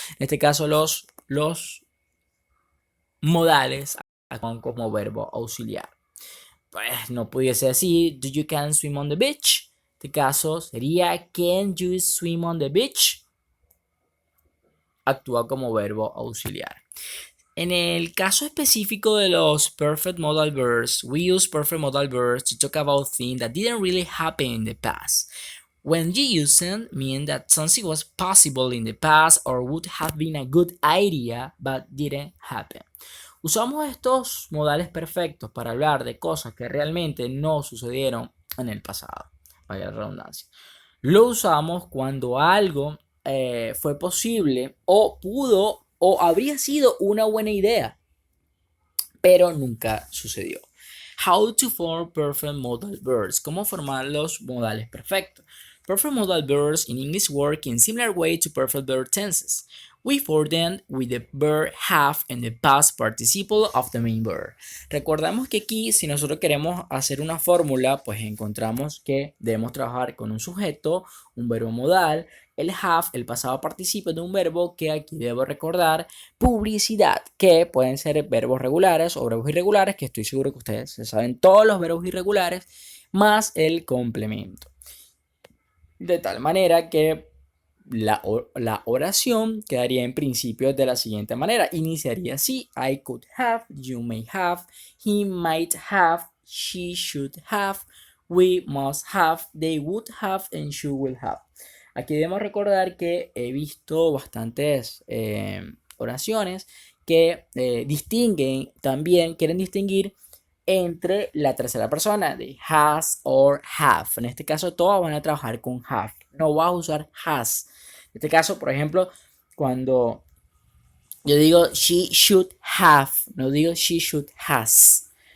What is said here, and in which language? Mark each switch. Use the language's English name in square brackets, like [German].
[Spanish] En este caso, los modales como verbo auxiliar. Pues no pudiese decir, [English] do you can swim on the beach? [Spanish] En este caso sería, [English] can you swim on the beach? [Spanish] Actúa como verbo auxiliar. En el caso específico de los [English] perfect modal verbs, we use perfect modal verbs to talk about things that didn't really happen in the past. When you use them, mean that something was possible in the past or would have been a good idea but didn't happen. [Spanish] Usamos estos modales perfectos para hablar de cosas que realmente no sucedieron en el pasado, vaya la redundancia. Lo usamos cuando algo fue posible o pudo o habría sido una buena idea, pero nunca sucedió. [English] How to form perfect modal verbs. [Spanish] ¿Cómo formar los modales perfectos? [English] Perfect modal verbs in English work in similar way to perfect verb tenses. We form them with the verb have and the past participle of the main verb. [Spanish] Recordamos que aquí, si nosotros queremos hacer una fórmula, pues encontramos que debemos trabajar con un sujeto, un verbo modal, el have, el pasado participo de un verbo que aquí debo recordar, publicidad, que pueden ser verbos regulares o verbos irregulares, que estoy seguro que ustedes se saben todos los verbos irregulares, más el complemento. De tal manera que la oración quedaría en principio de la siguiente manera. Iniciaría así: [English] I could have, you may have, he might have, she should have, we must have, they would have, and she will have. [Spanish] Aquí debemos recordar que he visto bastantes oraciones que distinguen, también quieren distinguir entre la tercera persona de has or have. En este caso todos van a trabajar con have. No vas a usar has. En este caso, por ejemplo, cuando yo digo [English] she should have, [Spanish] no digo [English] she should has.